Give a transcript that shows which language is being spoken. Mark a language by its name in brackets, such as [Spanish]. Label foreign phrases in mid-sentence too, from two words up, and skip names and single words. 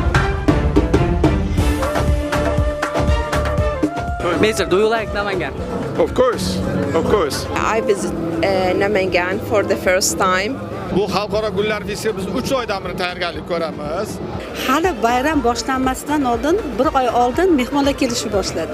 [English] Mister, do you like Namangan? Of course. I visit Namangan for the first time. [Uzbek] Bu xalqaro gullar festivali biz 3 oydan beri tayyorgarlik ko'ramiz. Hali bayram boshlanmasdan oldin, bir oy oldin mehmonlar kelishni boshladi.